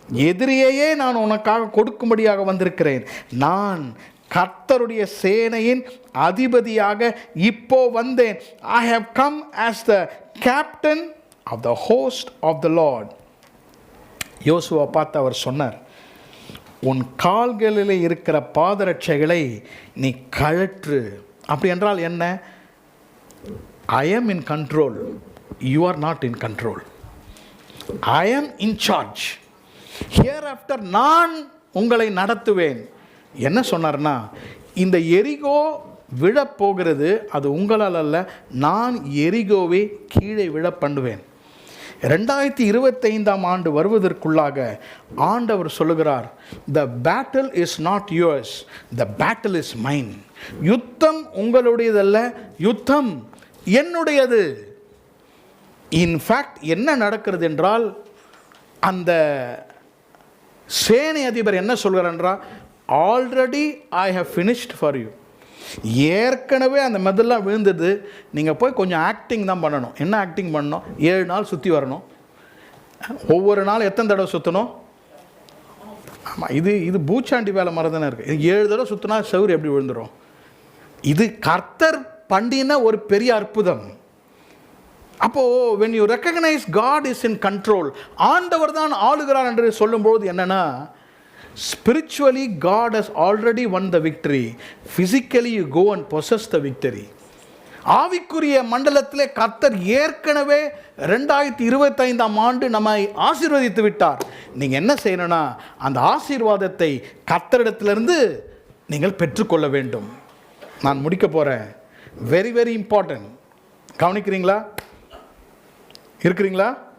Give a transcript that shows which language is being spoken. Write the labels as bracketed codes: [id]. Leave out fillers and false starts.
[ta] எதிரியையே நான் உனக்காக கொடுக்கும்படியாக வந்திருக்கிறேன். நான் கர்த்தருடைய சேனையின் அதிபதியாக இப்போ வந்தேன். [en] I have come as the captain of the host of the Lord. [ta] யோசுவா பார்த்து அவர் சொன்னார், உன் கால்களில் இருக்கிற பாதரட்சைகளை நீ கழற்று. அப்படி என்றால் என்ன? [en] I am in control, you are not in control. I am in charge. [ta] Hereafter நான் உங்களை நடத்துவேன். என்ன சொன்னார்னா, இந்த எரிகோ விழப்போகிறது, அது உங்களால் அல்ல, நான் எரிகோவை கீழே விழ பண்ணுவேன். 2025ஆம் ஆண்டு வருவதற்குள்ளாக ஆண்டவர் சொல்லுகிறார், [en] the battle is not yours, the battle is mine. [ta] யுத்தம் உங்களுடையதல்ல, யுத்தம் என்னுடையது. இன்ஃபேக்ட் என்ன நடக்கிறது என்றால், அந்த சேனை அதிபர் என்ன சொல்கிறார் என்றால், [en] Already I have finished for you. [ta] ஏற்கனவே அந்த மெதெல்லாம் விழுந்தது, நீங்கள் போய் கொஞ்சம் ஆக்டிங் தான் பண்ணணும். என்ன ஆக்டிங் பண்ணணும்? 7 நாள் சுற்றி வரணும். ஒவ்வொரு நாள் எத்தனை தடவை சுற்றணும்? ஆமாம், இது பூச்சாண்டி வேலை மாதிரி தானே இருக்குது. 7 தடவை சுற்றினா சவுறு எப்படி விழுந்துடும்? இது கர்த்தர் பண்ணின ஒரு பெரிய அற்புதம். அப்போது [en] when you recognize God is in control, [ta] ஆண்டவர் தான் ஆளுகிறார் என்று சொல்லும்போது என்னென்னா, [en] spiritually God has already won the victory. Physically you go and possess the victory. [ta] ஆவிக்குரிய மண்டலத்திலே கர்த்தர் ஏற்கனவே 2025ஆம் ஆண்டு நம்மை ஆசீர்வதித்து விட்டார். நீங்கள் என்ன செய்யணும்னா, அந்த ஆசீர்வாதத்தை கர்த்தரிடத்திலிருந்து நீங்கள் பெற்றுக்கொள்ள வேண்டும். நான் முடிக்க போகிறேன். [en] Very very important. [ta] கவனிக்கிறீங்களா? இருக்கிறீங்களா?